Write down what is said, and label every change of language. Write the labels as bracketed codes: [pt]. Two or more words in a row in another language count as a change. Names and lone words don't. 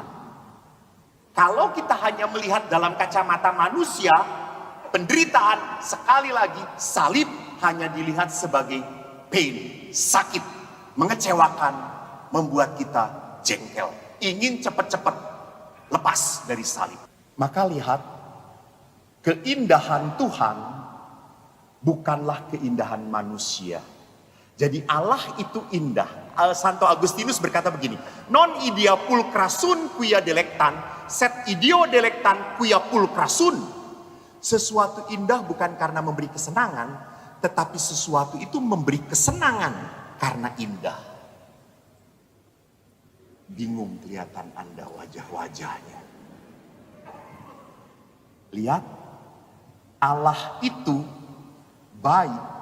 [id] Kalau kita hanya melihat dalam kacamata manusia, penderitaan, sekali lagi salib hanya dilihat sebagai pain, sakit, mengecewakan, membuat kita jengkel, ingin cepat-cepat lepas dari salib. Maka lihat, keindahan Tuhan bukanlah keindahan manusia. Jadi Allah itu indah. Santo Agustinus berkata begini, [la] non idea pulcra sunt quia delectan, sed ideo delectan quia pulcra sunt. [id] Sesuatu indah bukan karena memberi kesenangan, tetapi sesuatu itu memberi kesenangan karena indah. Bingung kelihatan Anda wajah-wajahnya. Lihat, Allah itu baik.